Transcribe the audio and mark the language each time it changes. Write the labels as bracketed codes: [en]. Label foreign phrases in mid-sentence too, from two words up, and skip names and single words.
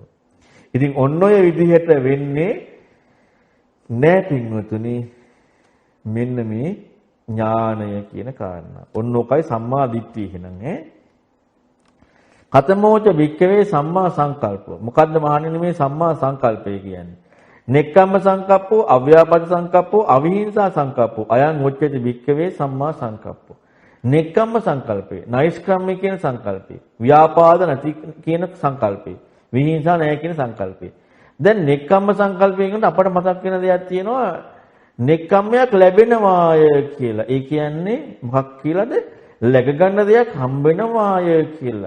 [si] ඉතින් ඔන්න ඔය විදිහට වෙන්නේ නෑ පින්වතුනි මෙන්න මේ ඥානය කියන කාරණා. ඔන්න ඔකයි සම්මා දිට්ඨිය එහෙනම් ඈ. [pi] කතමෝච වික්කවේ සම්මා සංකල්පය. [si] මොකද්ද මහණෙනි මේ සම්මා සංකල්පය කියන්නේ? [pi] නෙක්ඛම්ම සංකප්පෝ, අව්‍යාපාද සංකප්පෝ, අවිහිංසා සංකප්පෝ. අයං උච්චති වික්කවේ සම්මා සංකප්පෝ. [si] නෙක්ඛම්ම සංකල්පය, නෛෂ්ක්‍රම්‍ය කියන සංකල්පය, ව්‍යාපාද නැති කියන සංකල්පය. විහිංසා නැහැ කියන සංකල්පය. දැන් නෙක්ඛම්ම සංකල්පයෙන් අපට මතක් වෙන දෙයක් තියෙනවා නෙක්ඛම්මයක් ලැබෙනවාය කියලා. ඒ කියන්නේ මොකක් කියලාද? läග ගන්න දෙයක් හම්බ වෙනවාය කියලා.